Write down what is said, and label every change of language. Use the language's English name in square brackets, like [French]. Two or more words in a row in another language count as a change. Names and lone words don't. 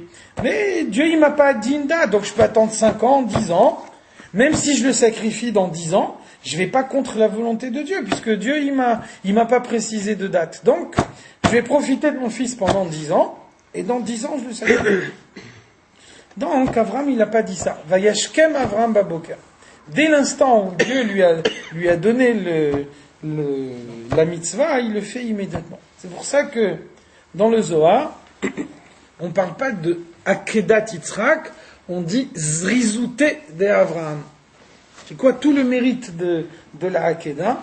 [French] Mais Dieu, il m'a pas dit une date, donc je peux attendre 5 ans, 10 ans, même si je le sacrifie dans 10 ans, je vais pas contre la volonté de Dieu, puisque Dieu, il m'a pas précisé de date. Donc, je vais profiter de mon fils pendant 10 ans, et dans 10 ans, je le sacrifie. Donc, Avraham, il n'a pas dit ça. [Hebrew] וישכם אברהם בבקר. [French] Dès l'instant où Dieu lui a donné la mitzvah, il le fait immédiatement. C'est pour ça que, dans le Zohar, on ne parle pas de [Hebrew] עקדת יצחק, [French] on dit Zrizute de Avraham. C'est quoi tout le mérite de la Akedah?